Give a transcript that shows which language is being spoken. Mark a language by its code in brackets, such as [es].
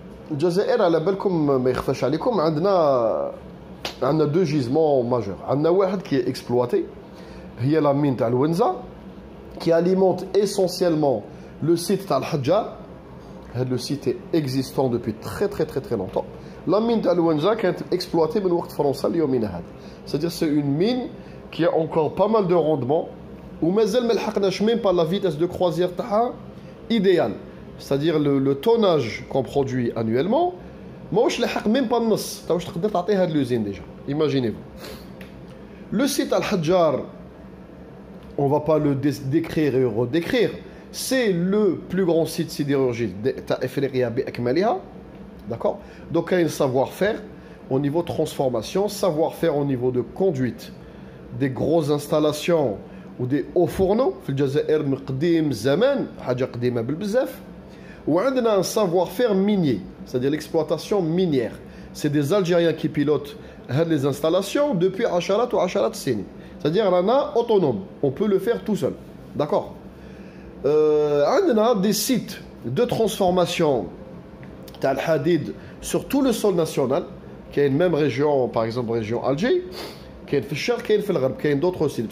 [ar] الجزائر على بالكم ما يخفاش عليكم عندنا [fr] deux gisements majeurs. [ar] عندنا واحد [fr] qui est exploité, هي la mine [ar] تاع الونزا [fr] qui alimente essentiellement le site [ar] تاع الحجار. [fr] Le site est existant depuis très longtemps. La mine d'Al-Wenza qui est exploitée par le français. C'est-à-dire c'est une mine qui a encore pas mal de rendement ou mais elle ne même pas la vitesse de croisière idéale. C'est-à-dire le tonnage qu'on produit annuellement, même pas l'usine déjà. Imaginez-vous. Le site Al-Hajjar, on ne va pas le décrire et redécrire. C'est le plus grand site sidérurgique d'Afrique. D'accord? Donc, il y a un savoir-faire au niveau de transformation, savoir-faire au niveau de conduite, des grosses installations ou des hauts fourneaux. [ar] في الجزائر من قديم زمان حاجة قديمة بالبزاف. وعندنا [fr] un savoir-faire minier, c'est-à-dire l'exploitation minière. C'est des Algériens qui pilotent les installations depuis [ar] عشرات وعشرات السنين. [fr] C'est-à-dire on est autonome, on peut le faire tout seul. D'accord? On a des sites de transformation al hadid sur tout le sol national, qui est une même région, par exemple région Alger, qui est le Fichar, qui est le Gharb, qui est d'autres sites.